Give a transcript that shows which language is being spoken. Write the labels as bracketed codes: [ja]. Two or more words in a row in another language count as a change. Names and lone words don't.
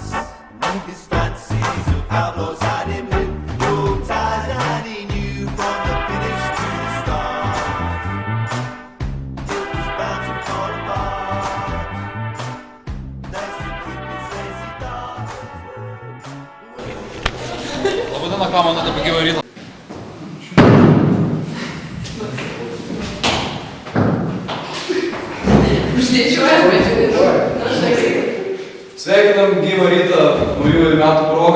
[en] His fancies of outlaws had him hypnotized, and he knew from the finish to the start it was bound to fall apart. That's the Cupid says he died. [lt] Labadiena, ką manote apie gyvą rytą? Sveikinam gyvą rytą naujųjų metų progą.